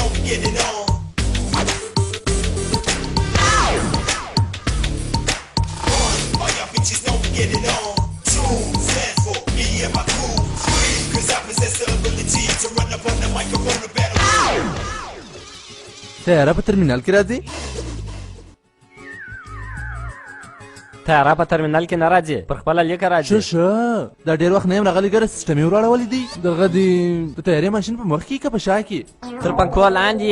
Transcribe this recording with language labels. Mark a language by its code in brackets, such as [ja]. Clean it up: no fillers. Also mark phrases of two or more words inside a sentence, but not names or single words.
[en] get it on. One, all y'all bitches know we get it on. Two, stands for me and my crew. Three, cause I possess the ability to run up on the microphone and battle. [ps] تیاره په ترمینل کې راځي؟ تیاره په ترمینل کې نه راځي، پر خپله لیکه راځي. شه دا ډېر وخت نه یم راغلی، ګره سیسټم یې وراړولی دی. دغه د تیارې ماشین په مخ کې که په شا کې؟ تر پنکو لاندې.